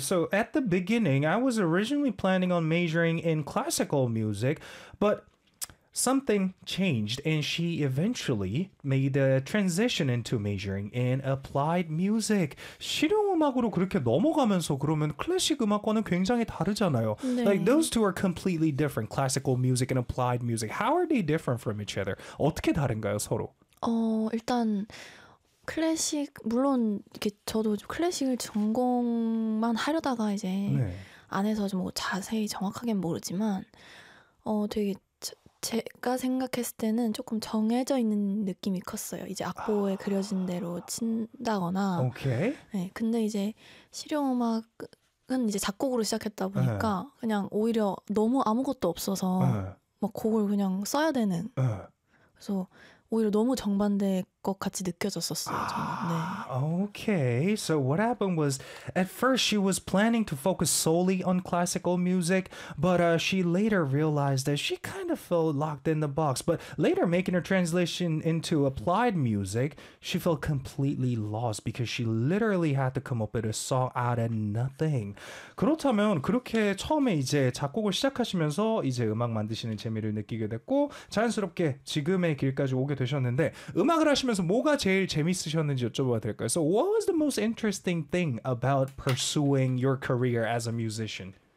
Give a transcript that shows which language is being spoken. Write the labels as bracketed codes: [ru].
[en] So at the beginning, I was originally planning on majoring in classical music, but something changed, and she eventually made a transition into majoring in applied music. [ko] 실용음악으로 그렇게 넘어가면서 그러면 클래식 음악과는 굉장히 다르잖아요. 네. [en] Like, those two are completely different, classical music and applied music. How are they different from each other? [ko] 어떻게 다른가요, 서로? 일단 클래식, 물론 이렇게 저도 클래식을 전공만 하려다가 이제 네. 안에서 좀 뭐 자세히 정확하게는 모르지만 되게 제가 생각했을 때는 조금 정해져 있는 느낌이 컸어요. 이제 악보에 그려진 대로 친다거나. [en] Okay. [ko] 네, 근데 이제 실용음악은 이제 작곡으로 시작했다 보니까 그냥 오히려 너무 아무것도 없어서 막 곡을 그냥 써야 되는. 그래서 오히려 너무 정반대 것 같이 느껴졌었어요. 저는. 네. [en] Okay, so what happened was at first she was planning to focus solely on classical music, but she later realized that she kind of felt locked in the box. But later making her translation into applied music, she felt completely lost because she literally had to come up with a song out of nothing. [ko] 그렇다면 그렇게 처음에 이제 작곡을 시작하시면서 이제 음악 만드시는 재미를 느끼게 됐고 자연스럽게 지금의 길까지 오게 되셨는데 음악을 하시면서 뭐가 제일 재밌으셨는지 여쭤봐도 될까요? [en] So what was the most interesting thing about pursuing your career as a musician?